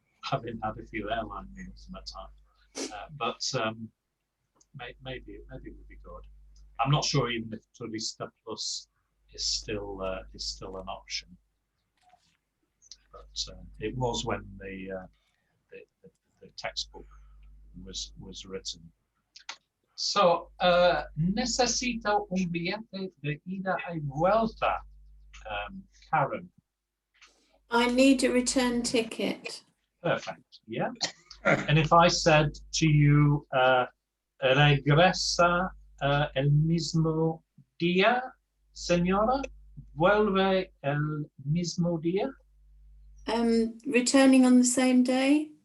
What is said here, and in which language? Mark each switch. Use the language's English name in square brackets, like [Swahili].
[English] Having had a few airline meals in my time, but maybe it would be good. I'm not sure even if Turista Plus is still an option, but it was when the textbook was written. [Spanish] So necesito un billete de ida y vuelta, Karen. [English] I need a return ticket. Perfect. Yeah. And if I said to you, [Spanish] regresa el mismo día, señora, vuelve el mismo día. [English] Returning on the same day.